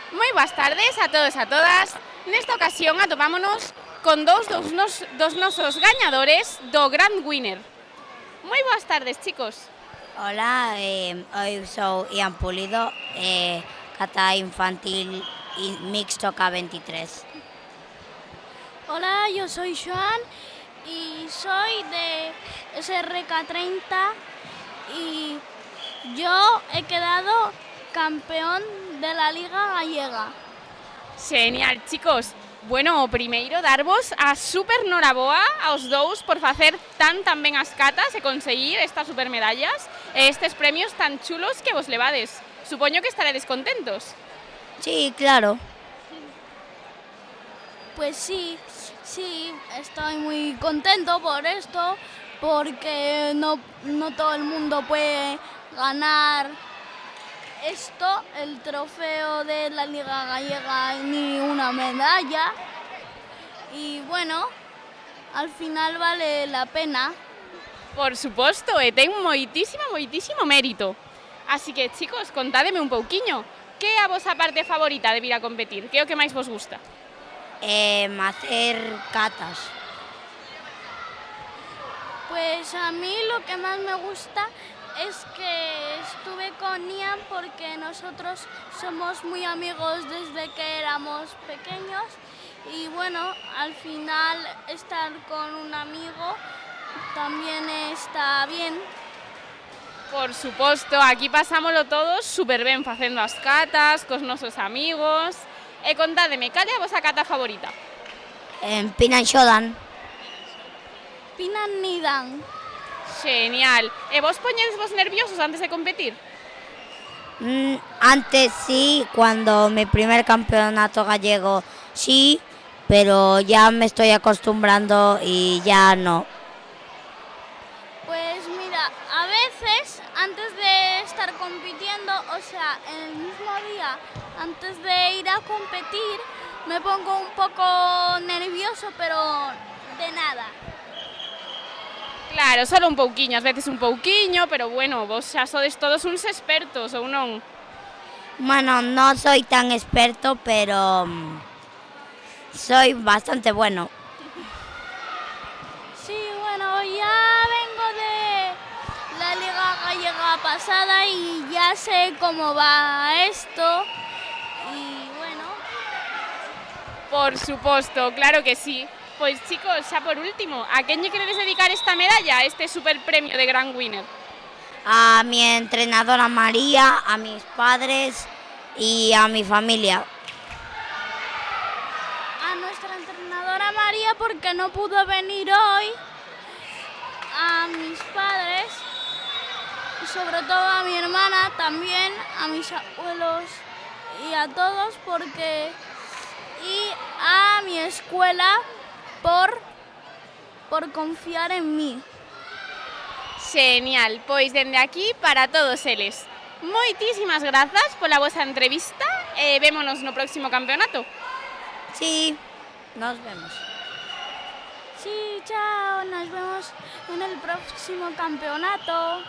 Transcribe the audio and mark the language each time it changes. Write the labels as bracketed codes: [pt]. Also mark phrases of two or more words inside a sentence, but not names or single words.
[gl] boas tardes a todos e a todas. Nesta ocasión atopámonos con dos nosos gañadores do Grand Winner. Moi boas tardes, chicos. Hola, eu sou Ian Pulido, cata infantil mixto K23. [es] Hola, yo soy Joan y soy de SRK30 y yo he quedado campeón de la Liga Gallega. [gl] Genial, chicos. Bueno, primeiro darvos a super noraboa aos dous por facer tan ben as catas e conseguir estas super medallas e estes premios tan chulos que vos levades. Supoño que estaredes contentos. [es] Sí, claro. Pues sí, estoy muy contento por esto, porque no todo el mundo puede ganar esto, el trofeo de la Liga Gallega, ni una medalla. Y bueno, al final vale la pena. [gl] Por suposto, e ten moitísimo mérito. Así que, chicos, contádeme un pouquiño. Que é a vosa parte favorita de vir a competir? Que é o que máis vos gusta? [es] Hacer catas. Pues a mí lo que más me gusta es que estuve con Ian porque nosotros somos muy amigos desde que éramos pequeños y bueno, al final estar con un amigo también está bien. [gl] Por suposto, aquí pasámoslo todos super ben facendo as catas, cos nosos amigos. E contádeme, cal é a vosa cata favorita? Pinan Xodan. Pinan Nidan. Genial. E vos poñedes vos nerviosos antes de competir? [es] Antes sí, cuando mi primer campeonato gallego sí, pero ya me estoy acostumbrando y ya no. Pues mira, a veces antes de estar compitiendo, o sea, en el mismo día, antes de ir a competir, me pongo un poco nervioso, pero de nada. [gl] Claro, solo un pouquiño, ás veces un pouquiño, pero bueno, vos xa sodes todos uns expertos, ou non? [es] Bueno, no soy tan experto, pero soy bastante bueno. Sí, bueno, ya vengo de la Liga Gallega pasada y ya sé cómo va esto. Y bueno. [gl] Por suposto, claro que sí. Pois, chicos, xa por último, a quen lle queredes dedicar esta medalla, este super premio de Grand Winner? [es] A mi entrenadora María, a mis padres y a mi familia. A nuestra entrenadora María porque no pudo venir hoy, a mis padres, y sobre todo a mi hermana, también a mis abuelos y a todos y a mi escuela por confiar en mí. [gl] Genial, pois dende aquí para todos eles. Moitísimas grazas pola vosa entrevista e vémonos no próximo campeonato. [es] Sí, nos vemos. Sí, chao, nos vemos en el próximo campeonato.